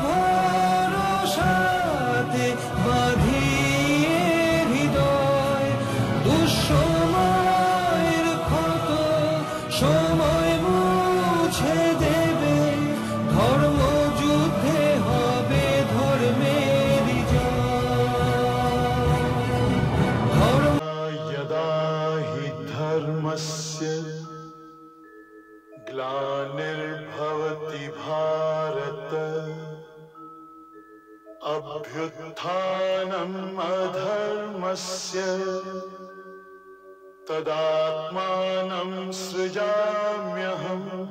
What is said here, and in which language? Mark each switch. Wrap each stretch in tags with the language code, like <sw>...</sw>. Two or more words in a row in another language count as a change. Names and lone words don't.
<bn>ভরসাতে বাঁধিয়ে হৃদয় দুঃসময়ের ক্ষত সময় মুছে দেবে ধর্ম যুদ্ধে হবে ধর্মের জয়।</bn> <sa>यदा हि धर्मस्य ग्लानिर्भवति भारत अभ्युत्थानम् अधर्मस्य तदात्मानं सृजाम्यहम्</sa>